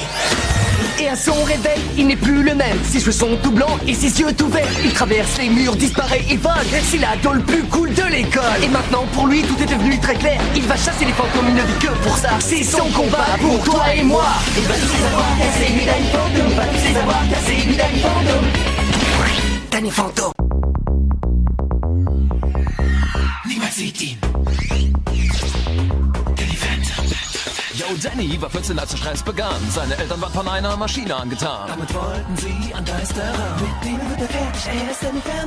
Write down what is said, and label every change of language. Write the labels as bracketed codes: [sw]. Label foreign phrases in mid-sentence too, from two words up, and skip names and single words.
[fr] Et à son réveil, il n'est plus le même. Ses cheveux sont tout blancs et ses yeux tout verts. Il traverse les murs, disparaît et vole. C'est l'ado le plus cool de l'école. Et maintenant pour lui tout est devenu très clair. Il va chasser les fantômes, il ne vit que pour ça. C'est son combat pour toi et moi. Il va tous les avoir cassés, lui Danny Phantom. Il va tous les avoir cassés, lui Danny Phantom. Danny Phantom. [de] Niemand sieht ihn. Danny Phantom. Yo, Danny war 14, als der Stress begann. Seine Eltern waren von einer Maschine angetan. Damit wollten sie an Geister ran. Mit denen wird er fertig, er ist Danny Phantom.